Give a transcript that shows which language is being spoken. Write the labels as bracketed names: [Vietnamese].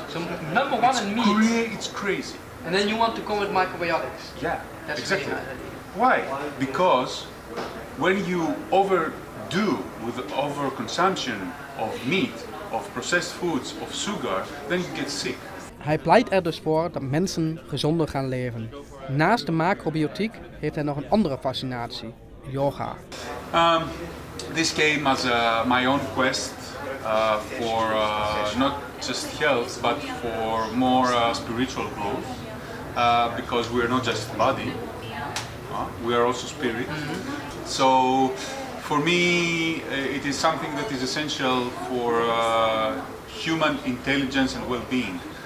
[English] So number 1 in meat. It's crazy. And then you want to come with microbiotics. Yeah, That's exactly. Amazing. Why? Because when you overdo with the overconsumption of meat, of processed foods, of sugar, then you get sick. [Dutch] Hij pleit er dus voor dat mensen gezonder gaan leven. Naast de macrobiotiek heeft hij nog een andere fascinatie, yoga. [English] This came as my own quest for not just health, but for more spiritual growth. Because we are not just body, we are also spirit. So For me, it is something that is essential for human intelligence and well-being.